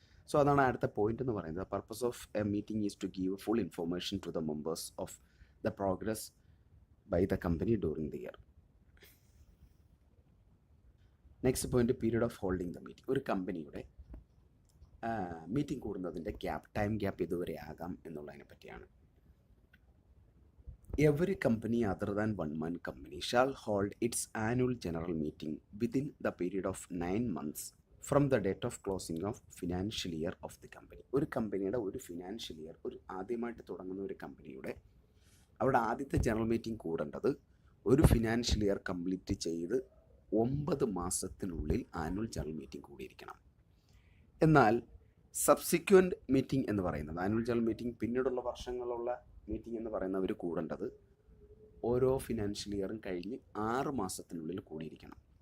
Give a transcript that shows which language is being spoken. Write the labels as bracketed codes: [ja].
[en] so [ml] അതാണ് അടുത്ത point എന്ന് പറയുന്നത്. [en] Purpose of a meeting is to give full information to the members of the progress by the company during the year. Next point, period of holding the meeting. [ml] ഒരു കമ്പനിയുടെ meeting കൂടുന്നതിൻ്റെ time gap ഇതുവരെ ആകാം എന്നുള്ളതിനെ പറ്റിയാണ്. [en] Every company other than one-man company shall hold its annual general meeting within the period of 9 months from the date of closing of financial year of the company. [ml] ഒരു കമ്പനിയുടെ ഒരു financial year, ഒരു ആദ്യമായിട്ട് തുടങ്ങുന്ന ഒരു കമ്പനിയുടെ അവിടെ ആദ്യത്തെ ജനറൽ മീറ്റിംഗ് കൂടേണ്ടത് ഒരു ഫിനാൻഷ്യൽ ഇയർ കംപ്ലീറ്റ് ചെയ്ത് 9 മാസത്തിനുള്ളിൽ ആനുവൽ ജനറൽ മീറ്റിംഗ് കൂടിയിരിക്കണം. എന്നാൽ സബ്സിക്വൻറ്റ് മീറ്റിംഗ് എന്ന് പറയുന്നത്, ആനുവൽ ജനറൽ മീറ്റിംഗ് പിന്നീടുള്ള വർഷങ്ങളുള്ള മീറ്റിംഗ് എന്ന് പറയുന്നത് അവർ കൂടേണ്ടത് ഓരോ ഫിനാൻഷ്യൽ ഇയറും കഴിഞ്ഞ് 6 മാസത്തിനുള്ളിൽ കൂടിയിരിക്കണം.